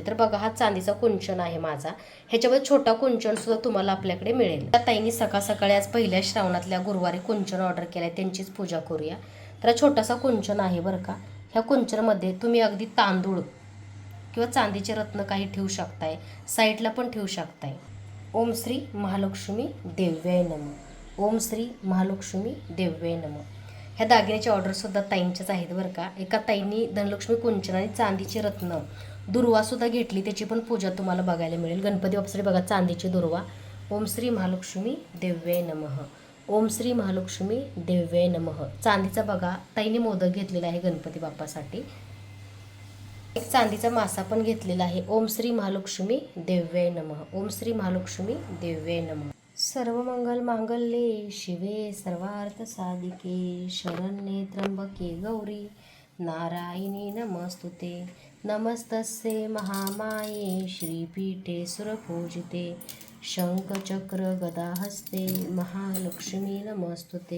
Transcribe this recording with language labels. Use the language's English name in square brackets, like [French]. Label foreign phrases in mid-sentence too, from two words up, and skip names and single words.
[Marathi] तर बघा हा चांदीचा कुंचन आहे माझा. ह्याच्यामध्ये छोटा कुंचन सुद्धा तुम्हाला आपल्याकडे मिळेल. त्या ताईंनी सकाळ सकाळी आज पहिल्या श्रावणातल्या गुरुवारी कुंचन ऑर्डर केलाय, त्यांचीच पूजा करूया. तर छोटासा कुंचन आहे बरं का. ह्या कुंचनमध्ये तुम्ही अगदी तांदूळ किंवा चांदीचे रत्न काही ठेवू शकताय, साईडला पण ठेवू शकताय. [Sanskrit] ओम श्री महालक्ष्मी देव्याय नमः. ओम श्री महालक्ष्मी देव्याय नमः. [Marathi] ह्या दागिन्याची ऑर्डरसुद्धा ताईंच्याच आहेत बरं का. एका ताईंनी धनलक्ष्मी कुंचन आणि चांदीचे रत्न दुर्वासुद्धा घेतली, त्याची पण पूजा तुम्हाला बघायला मिळेल. गणपती बाप्पासाठी बघा चांदीची दुर्वा. [Sanskrit] ओम श्री महालक्ष्मी देव्याय नमः. ओम श्री महालक्ष्मी देव्याय नमः. [Marathi] चांदीचा बघा ताईंनी मोदक घेतलेला आहे गणपती बाप्पासाठी. एक चांदीचा मासा पण घेतलेला आहे. [Sanskrit] ओम श्री महालक्ष्मी देव्याय नमः. ओम श्री महालक्ष्मी देव्याय नमः. सर्व मंगल मांगल्ये शिवे सर्वार्थ साधिके शरण्ये त्र्यंबके गौरी नारायणी नमस्तुते. नमस्तस्ये महामाये श्रीपीठे सुरपूजिते शंखचक्र गदाहस्ते महालक्ष्मी नमस्तुते.